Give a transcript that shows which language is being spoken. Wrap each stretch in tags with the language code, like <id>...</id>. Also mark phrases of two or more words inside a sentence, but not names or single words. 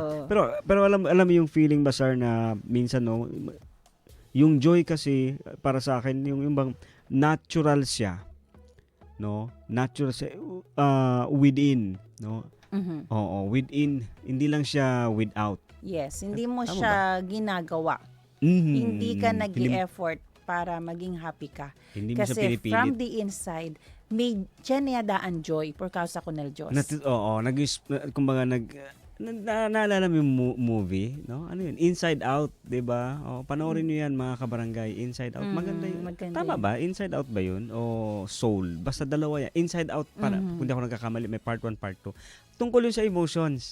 <tl>Pero alam mo yung feeling ba, sir, na minsan, no, yung joy kasi para sa akin yung bang natural siya, no, natural siya within, no. Oo, within, hindi lang siya without. Yes, hindi mo Tama siya ginagawa. Hindi ka nag-i-effort para maging happy ka. Hindi mo siya Kasi pinipilit.</tl> <en>from the inside,</en> <tl>may dyan joy</tl> <es>por causa</es> <tl>ko ng Diyos. Kumbaga naalala mo yung movie, no? Ano yun? Inside Out, 'di ba? Panoorin niyo 'yan, mga kabarangay. Inside Out, maganda yun. Tama ba? Inside Out ba yun? O Soul? Basta dalawa yan. Inside Out, para kung di ako nagkakamali, may part 1, part 2. Tungkol yun sa emotions.</tl>